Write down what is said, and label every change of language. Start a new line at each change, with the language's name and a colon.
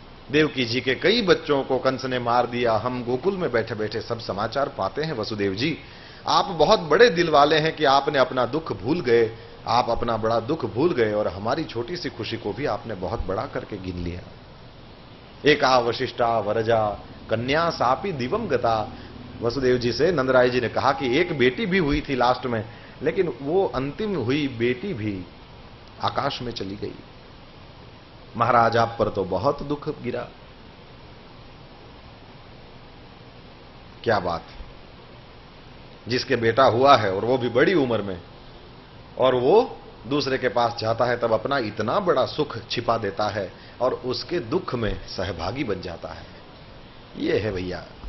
Hindi: देवकी जी के कई बच्चों को कंस ने मार दिया. हम गोकुल में बैठे बैठे सब समाचार पाते हैं. वसुदेव जी, आप बहुत बड़े दिल वाले हैं कि आपने अपना दुख भूल गए. आप अपना बड़ा दुख भूल गए और हमारी छोटी सी खुशी को भी आपने बहुत बड़ा करके गिन लिया.
Sanskrit: एका वशिष्ठा वरजा कन्या सापी दिवम गता.
Hindi: वसुदेव जी से नंदराय जी ने कहा कि एक बेटी भी हुई थी लास्ट में, लेकिन वो अंतिम हुई बेटी भी आकाश में चली गई. महाराज आप पर तो बहुत दुख गिरा. क्या बात. जिसके बेटा हुआ है और वो भी बड़ी उम्र में, और वो दूसरे के पास जाता है तब अपना इतना बड़ा सुख छिपा देता है और उसके दुख में सहभागी बन जाता है. ये है भैया.